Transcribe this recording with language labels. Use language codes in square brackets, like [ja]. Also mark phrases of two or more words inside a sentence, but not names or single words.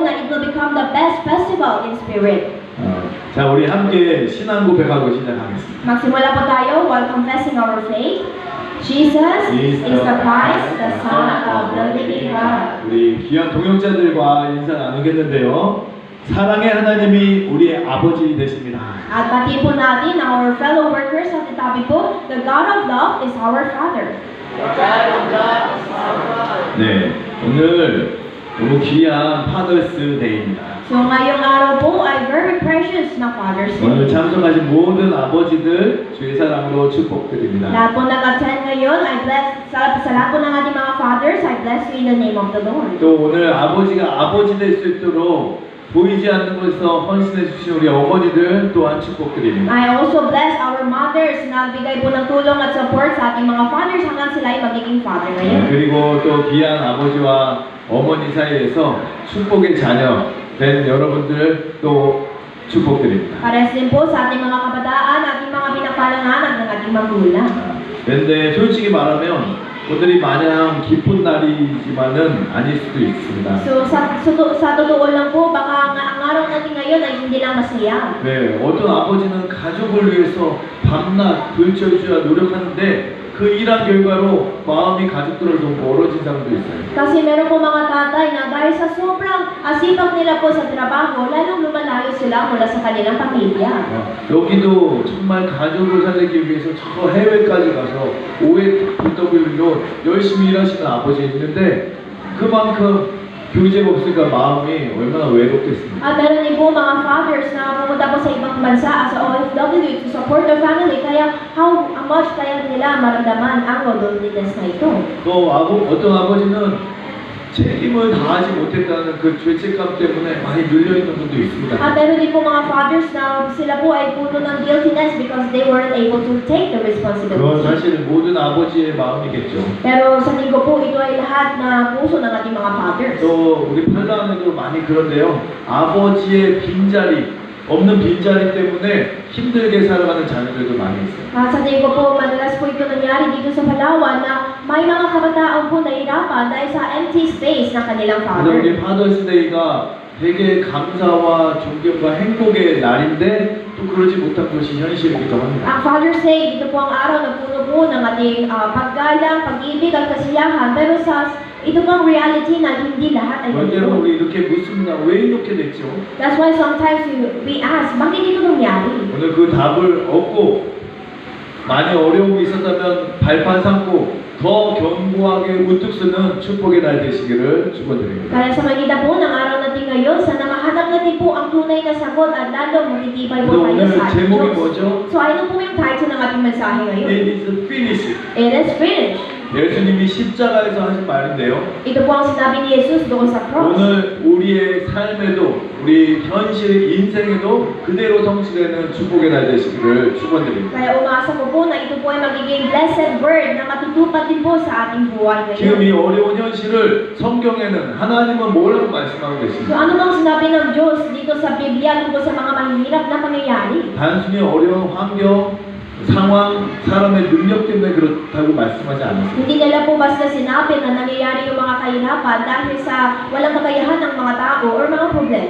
[en] it will become the best festival in spirit. [ko] 자, 우리 함께 신앙 고백하고 시작하겠습니다. [tl] Magsimula po tayo [en] while confessing our faith. Jesus is the Christ, the Son of the living God. [ko] 우리 귀한 동역자들과 인사 나누겠는데요. 사랑의 하나님이 우리의 아버지 되십니다. [tl] At pati po natin [en] our fellow workers [tl] at the tabi po, [en] the God of love is our Father. [ko] 네, 오늘 너무 귀한 파더스 데이입니다. [tl] So ngayong araw po ay [en] very precious [tl] na Father's [ko] 오늘 [tl] Day. [ko] 참석하신 모든 아버지들 주의 사랑으로 축복드립니다. [tl] Lahat po nag-attend ngayon, [en] I bless, [tl] sa lahat po ng ating mga fathers, [en] I bless you in the name of the Lord. [ko] 또 오늘 아버지가 아버지 될 수 있도록 보이지 않는 곳에서 헌신해 주신 우리 어머니들 또한 축복드립니다. [en] I also bless our mothers [tl] na nagbigay po ng tulong at support sa ating mga fathers hanggang sila ay magiging father ngayon. [ko] 그리고 또 귀한 아버지와 어머니 사이에서 축복의 자녀 된 여러분들 또 축복드립니다. [tl] Pares din po sa ating mga kabataan, ating mga pinagpalang anak ng ating magulang. [ko] 그런데 솔직히 말하면 오늘이 마냥 기쁜 날이지만은 아닐 수도 있습니다. [tl] So sa totoo lang po, baka ang araw natin ngayon ay hindi lang masaya. [ko] 네, 어떤 아버지는 가족을 위해서 밤낮 불철주야 노력하는데 그 일한 결과로 마음이 가족들을 너무 멀어진 사람도 있어요. [tl] Kasi meron po mga tatay na dahil sa sobrang asipag nila po sa trabaho, lalong lumalayo sila mula sa kanilang pamilya. [ko] 여기도 정말 가족을 살리기 위해서 저 해외까지 가서 OFW로 열심히 일하시는 아버지 있는데 그만큼 교제가 없으니까 마음이 얼마나 외롭겠습니까? [tl] At meron din po mga fathers na pumunta po sa ibang bansa [en] as a OFW to support their family, [tl] kaya [en] how much [tl] kaya nila maramdaman ang loneliness na ito. [ko] 또 어떤 아버지는 책임을 다하지 못했다는 그 죄책감 때문에 많이 눌려있는 분도 있습니다. [tl] At meron din po mga fathers na sila po ay puno ng guiltiness [en] because they weren't able to take the [ko] 그건 [tl] responsibility. [ko] 사실 모든 아버지의 마음이겠죠. [tl] Pero sa tingin ko po, ito ay lahat na puso ng ating mga fathers. [ko] 또 우리 팔라운드도 많이 그런데요. 아버지의 빈자리 없는 빈자리 때문에 힘들게 살아가는 자녀들도 많이 있어요. [tl] Sa tingin ko po, madalas po ito nangyari dito sa Palawan na may mga kabataan po nahirapan dahil sa [en] empty space [tl] ng kanilang [ko] 그래서 [tl] father. [ko] 우리 파더스데이가 되게 감사와 존경과 행복의 날인데 또 그러지 못한 것이 현실이기도 합니다. [tl] Ang Father's Day, ito po ang araw na puno po ng ating paggalang, pag-ibig at kasiyahan. Pero ito po ang reality na hindi lahat ay [ko] 때로 [tl] ganito. [ko] 우리 이렇게 묻습니다. 왜 이렇게 됐죠? [en] That's why sometimes we ask, [tl] bakit ito nangyari? [ko] 오늘 그 답을 얻고 많이 어려움이 있었다면 발판 삼고 더 견고하게 우뚝 서는 축복의 날 되시기를 축원드립니다. [tl] Kaya sa magitan po ng araw natin ngayon, sana mahanap natin po ang tunay na sagot at lalo matitibay po tayo [ko] 오늘 [tl] sa ating [ko] 제목이 [tl] Diyos. [ko] 뭐죠? [tl] So ano po yung title ng ating mensahe ngayon? [en] It is finished. It is finished. [ko] 예수님이 십자가에서 하신 말인데요. [tl] Ito po ang sinabi ni Jesus doon sa cross. [ko] 오늘 우리의 삶에도 우리 현실 인생에도 그대로 성취되는 축복의 날 되시기를 축원드립니다. [tl] Kaya umaasa ko po na ito po ay magiging [en] blessed word [tl] na matutupad din po sa ating buhay [ko] 지금 [tl] ngayon. [ko] 이 어려운 현실을 성경에는 하나님은 뭐라고 말씀하고 [tl] So [ko] 계십니까? [tl] ano bang sinabi ng Diyos dito sa Biblia tungkol sa mga mahihirap na pangyayari? [ko] 단순히 어려운 환경, 상황, 사람의 능력 때문에 그렇다고 말씀하지 않았습니다. [tl] Hindi nila po basta sinabi na nangyayari yung mga kahirapan dahil sa walang kakayahan ng mga tao or mga problema.